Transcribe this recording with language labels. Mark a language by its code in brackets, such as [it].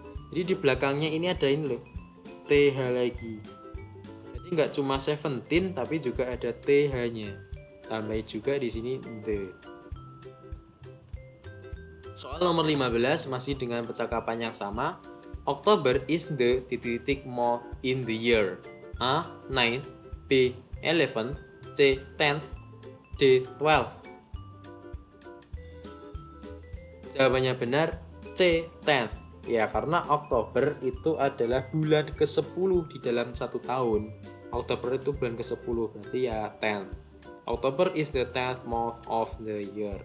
[id] Jadi di belakangnya ini ada ini loh, TH lagi. Jadi nggak cuma 17 tapi juga ada TH-nya. Tambah juga di sini the. Soal nomor 15 masih dengan percakapan yang sama. [en] October is the month in the year. A. 9, B. 11, C. 10, D. 12. [id] Jawabannya benar, C. 10. Ya, karena Oktober itu adalah bulan ke-10 di dalam satu tahun. Oktober itu bulan ke-10, berarti ya 10th. [en] October is the 10th month of the year.